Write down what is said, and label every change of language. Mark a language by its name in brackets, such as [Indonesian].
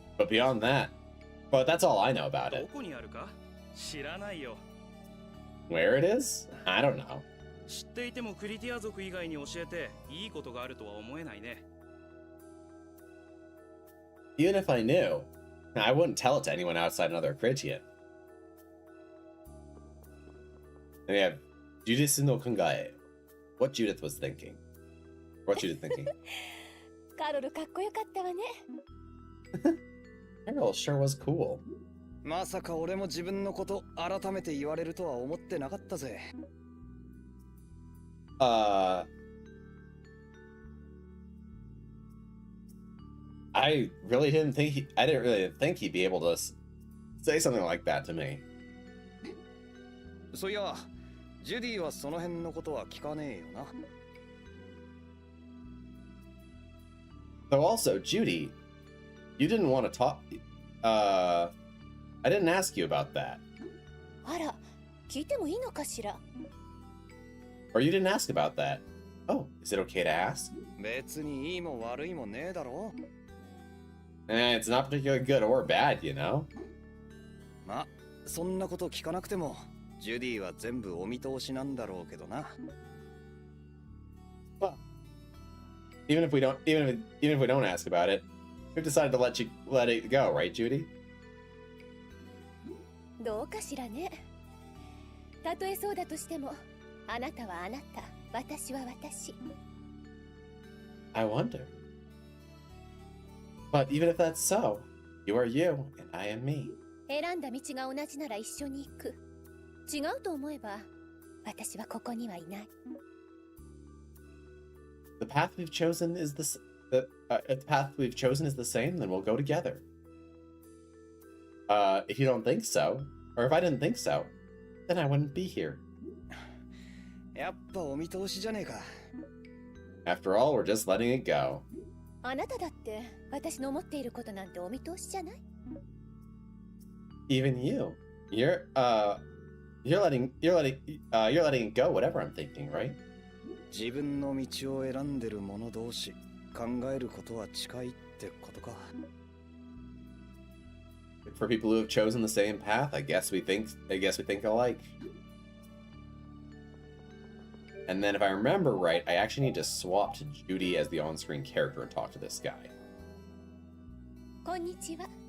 [English] But beyond that, but that's all I know about [Japanese] ど [English] it. [Japanese] こにあるか？知らないよ。 [English] Where it is? I don't know. [Japanese] 知っていてもクリティア族以外に教えていいことがあるとは思えないね。 [English] Even if I knew, I wouldn't tell it to anyone outside another Critian. And we have Judith [Japanese] no Kangae. [English] What Judith was thinking. What Judith thinking? [Japanese] カロルかっこよかったわね。 [English] Carol sure was cool. [Japanese] まさか俺も自分のこと改めて言われるとは思ってなかったぜ。 [English] I didn't really think he'd be able to say something like that to me. [Japanese] そういや、ジュディはその辺のことは聞かねえよな。 [English] Though also, Judy, you didn't want to talk. I didn't ask you about that. [Japanese] あら、聞いてもいいのかしら。 [English] Or you didn't ask about that. Oh, is it okay to ask? [Japanese] 別にいいも悪いもねえだろ。 [English] It's not particularly good or bad, you know? [Japanese] ま、そんなこと聞かなくても、ジュディは全部お見通しなんだろうけどな。 [English] Well, even if we don't ask about it, we've decided to let it go, right, Judy? [Japanese] どうかしらね。たとえそうだとしても、あなたはあなた、私は私。 [English] I wonder. But even if that's so, you are you and I am me. [Japanese] 選んだ道が同じなら一緒に行く。違うと思えば、私はここにはいない。 [English] The path we've chosen is if the path we've chosen is the same, then we'll go together. If you don't think so, or if I didn't think so, then I wouldn't be here. [Japanese] やっぱお見通しじゃねえか。 [English] After all, we're just letting it go. [Japanese] あなただって私の思っていることなんてお見通しじゃない？ [English] Even you, you're letting it go. Whatever I'm thinking, right? [Japanese] 自分の道を選んでる者同士、考えることは近いってことか。 [English] For people who have chosen the same path, I guess we think alike. And then if I remember right, I actually need to swap to Judy as the on-screen character and talk to this guy. [Japanese] こんにちは。